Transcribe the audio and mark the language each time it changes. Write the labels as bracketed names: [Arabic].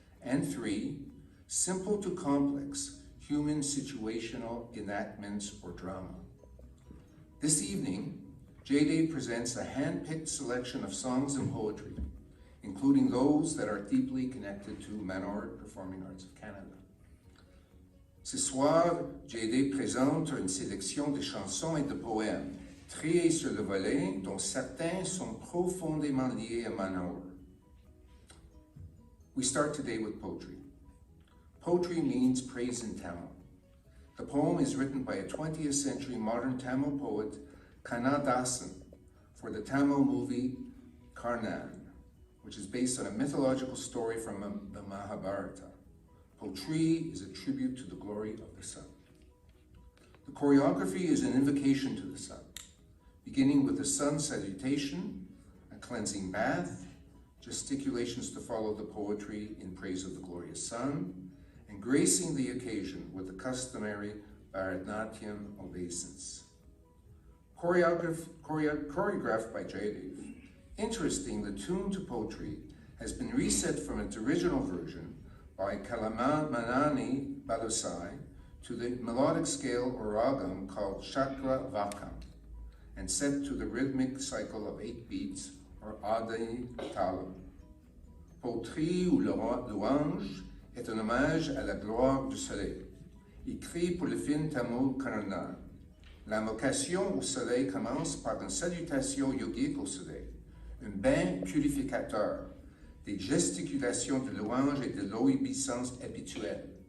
[English] And 3, simple to complex, human situational enactments or drama. This evening, JAYDEV presents a hand-picked selection of songs and poetry, including those that are deeply connected to Manohar Performing Arts of Canada. [French] Ce soir, JAYDEV présente une sélection de chansons et de poèmes triés sur le volet, dont certains sont profondément liés à Manohar. [English] We start today with poetry. Poetry means praise in Tamil. The poem is written by a 20th century modern Tamil poet, Kannadasan, for the Tamil movie Karnan, which is based on a mythological story from the Mahabharata. Poetry is a tribute to the glory of the sun. The choreography is an invocation to the sun, beginning with the sun salutation, a cleansing bath, gesticulations to follow the poetry in praise of the glorious sun, and gracing the occasion with the customary Bharatanatyam obeisance. Choreographed by JAYDEV. Interesting, the tune to poetry has been reset from its original version by Kalamanani Balusai to the melodic scale or RAJU called Chakra Vakam, and set to the rhythmic cycle of 8 beats or Adi Talam. [French] Poterie ou louange est un hommage à la gloire du soleil, écrit pour le film Tamil Karnan. L'invocation au soleil commence par une salutation yogique au soleil, un bain purificateur, des gesticulations de louange et de l'obéissance habituelle.